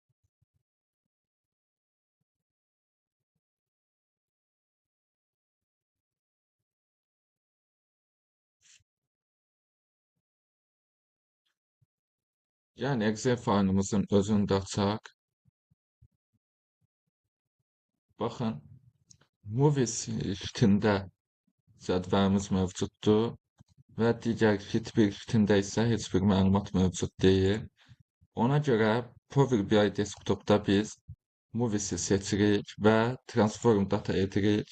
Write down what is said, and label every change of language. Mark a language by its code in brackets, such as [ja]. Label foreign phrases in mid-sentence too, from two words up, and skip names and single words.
[tr] yani Excel failimizin özünü de açarak bakın [az] Movies şitində cədvəlimiz mövcuddur və digər şit bir şitində isə heç bir məlumat mövcud deyil. Ona göre Power BI Desktop'ta biz Movies'i seçirik ve [en] Transform Data [az] edirik.